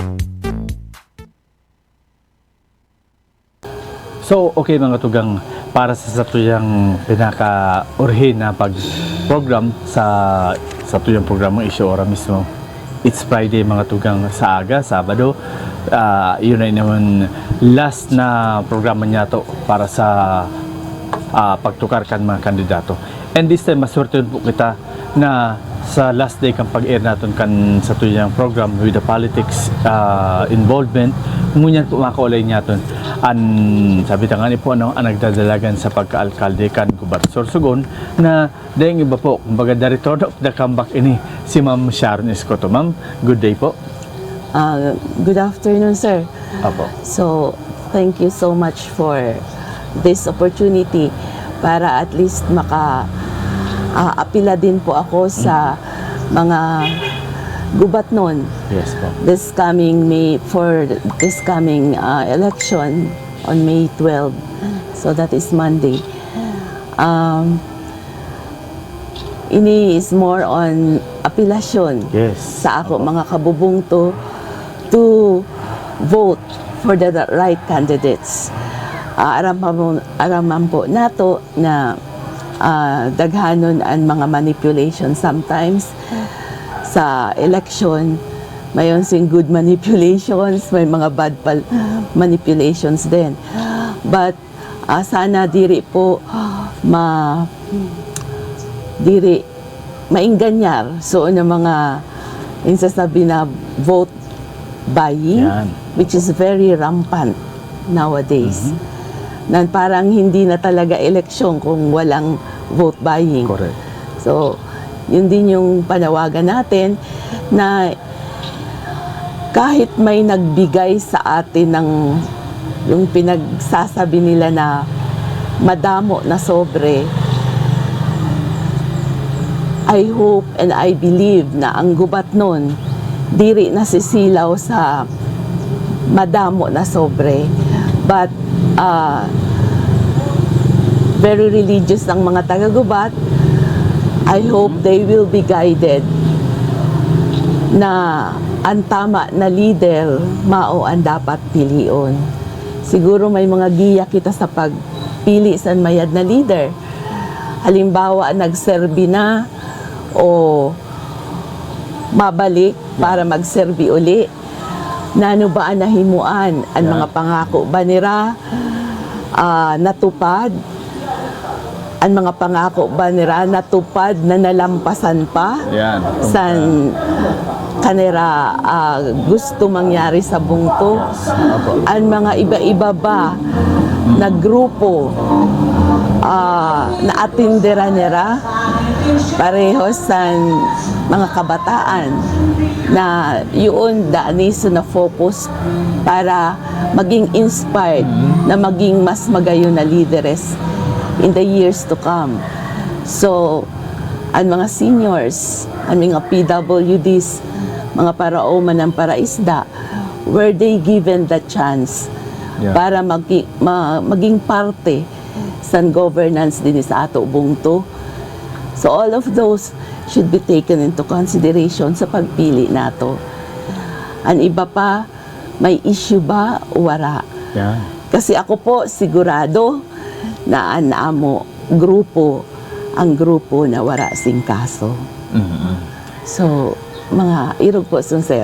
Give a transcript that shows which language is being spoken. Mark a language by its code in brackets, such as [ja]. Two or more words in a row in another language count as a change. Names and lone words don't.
[bik] So, okay mga tugang, para sa tuyang pinaka-urhin na pag-program sa tuyang programang Issue Ora mismo. [en] It's Friday [bik] mga tugang sa aga, Sabado. [tl] Yun na naman [bik] last na programa niya to para sa pagtukar kan mga kandidato. [en] And this time, [bik] maswerte po kita na sa last day kang pag-air natin kan sa tuyang program [en] with the politics involvement, [bik] ngunyan po makaulay niya ton an sabi tangani po ano ang nagdadalagan sa pagka-alkalde kan Gubat Sorsogon na dahil iba po kumbaga [en] the return of the comeback [bik] ini si Ma'am Sharon Escoto. [en] Ma'am, good day po. Good afternoon, sir. [bik] Apo. So, [en] thank you so much for this opportunity [bik] para [en] at least [bik] apila din po ako sa mga gubat nun. [en] Yes po. This coming election on May 12. So that is Monday. [bik] Ini [en] is more on apilasyon. Yes. [bik] Sa ako mga kabubungto [en] to vote for the right candidates. [bik] Araman po nato na daghanon ang mga manipulation sometimes sa election. Mayon sing [en] good manipulations, [bik] may mga [en] bad manipulations [bik] din. But sana diri po mainganyar so na mga insasabi na [en] vote buying. [bik] Yan. [en] Which is very rampant nowadays. [tl] Na parang hindi na talaga eleksyon kung walang vote buying. [en] Correct. [tl] So, yun din yung panawagan natin na kahit may nagbigay sa atin ng yung pinagsasabi nila na madamo na sobre, [en] I hope and I believe [bik] na ang gubat nun diri nasisilaw sa madamo na sobre. [en] But very religious [bik] ang mga taga-gubat. [en] I hope they will be guided [bik] na ang tama na leader mao ang dapat pilion. Siguro may mga giya kita sa pagpili sa mayad na leader. Halimbawa, nagserbi na o mabalik para magserbi uli. Nano ba ang nahimuan? Ang mga pangako ba nila natupad? Ang mga pangako ba nila natupad na nalampasan pa? Yan. San kanera gusto mangyari sa bungto? Ang mga iba-iba ba na grupo na atindera nila pareho sa mga kabataan na yun daaniso na focus para maging inspired na maging mas magayon na leaders [en] in the years to come. [bik] So, ang mga seniors, ang mga PWDs, mga paraoman ng paraisda, [en] were they given the chance [bik] para maging parte sa governance din sa ato bungto. [en] So all of those should be taken into consideration [bik] sa pagpili nato. Ang iba pa, may issue ba o wala? [en] Yeah. [bik] Kasi ako po sigurado na ang grupo na wala sing kaso. So, mga irog po, sir.